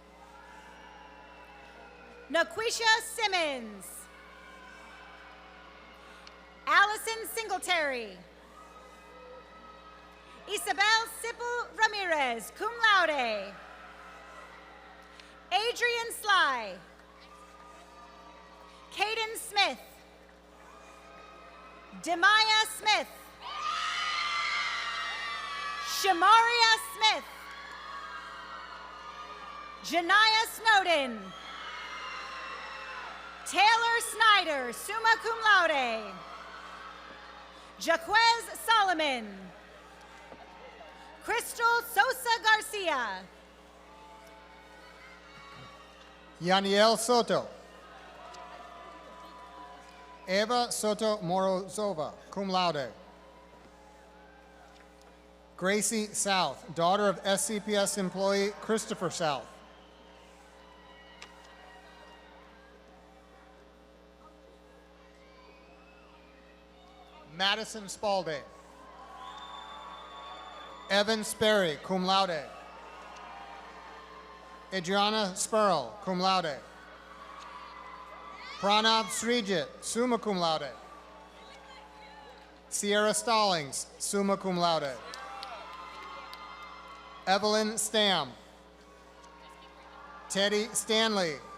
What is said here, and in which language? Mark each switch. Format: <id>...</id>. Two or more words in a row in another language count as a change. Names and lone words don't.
<en>Naquisha Simmons. Allison Singletary. Isabel Sipple Ramirez,</en> <la>cum laude.</la> <en>Adrian Sly. Caden Smith. Demaya Smith. Shamaria Smith. Janiyah Snowden. Taylor Snyder,</en> <la>summa cum laude.</la> <en>Jaquez Solomon. Crystal Sosa Garcia. Yaniel Soto. Eva Soto Morozova,</en> <la>cum laude.</la> <en>Gracie South, daughter of SCPS employee Christopher South. Madison Spalding. Evan Sperry,</en> <la>cum laude.</la> <en>Adriana Spurl,</en> <la>cum laude.</la> <en>Pranav Srijit,</en> <la>summa cum laude.</la> <en>Sierra Stallings,</en> <la>summa cum laude.</la> <en>Evelyn Stam. Teddy Stanley.</en>